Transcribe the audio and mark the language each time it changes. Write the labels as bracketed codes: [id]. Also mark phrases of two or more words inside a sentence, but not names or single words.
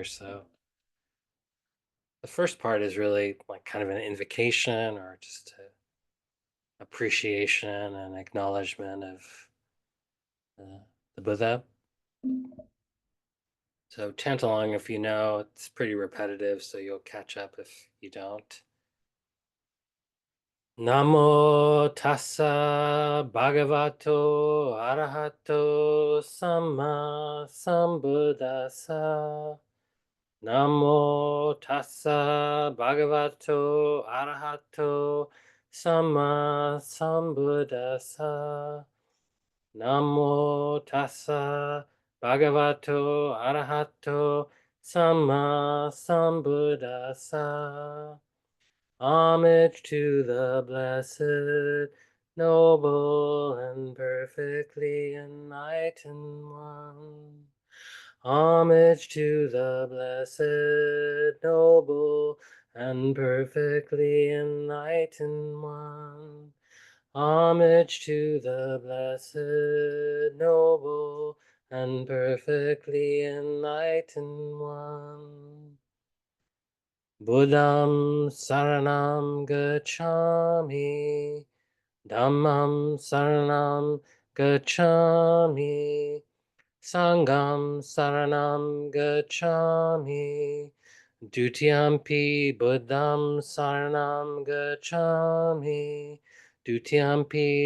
[en] So the first part is really like kind of an invocation or just appreciation and acknowledgement of the Buddha. So chant along if you know. It's pretty repetitive, so you'll catch up if you don't. [pi] Namo tassa bhagavato arahato samma sambuddhassa. Namo tassa bhagavato arahato Sama Sambuddhassa. Namo tassa bhagavato arahato samma sambuddhassa. [en] Homage to the blessed, noble, and perfectly enlightened one. Homage to the blessed, noble, and perfectly enlightened one. Homage to the blessed, noble, and perfectly enlightened one. [pi] Buddham saranam gacchami, Dhammam saranam gacchami, Sangham saranam gacchami, Dutiyampi Buddham saranam gacchami, Dutiyampi